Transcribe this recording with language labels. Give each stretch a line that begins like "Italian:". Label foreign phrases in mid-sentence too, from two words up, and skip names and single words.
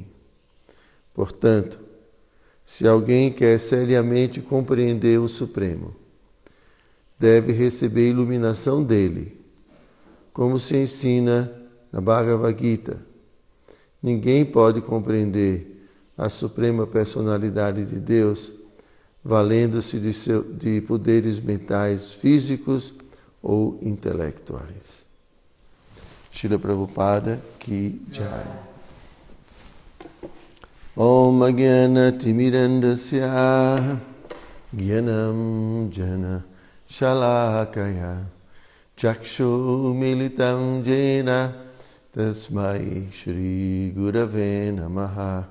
Portuguese: Portanto, se alguém quer seriamente compreender o Supremo, deve receber a iluminação dele, como se ensina na Bhagavad Gita. Ninguém pode compreender a Suprema Personalidade de Deus valendo-se de poderes mentais, físicos ou intelectuais.
Hindi: श्रील प्रभुपाद की जय.
Sanskrit: ॐ अज्ञान तिमिरान्धस्य ज्ञानम् जन शलाकया चक्षु मीलितम् येन तस्मै श्री गुरवे नमः.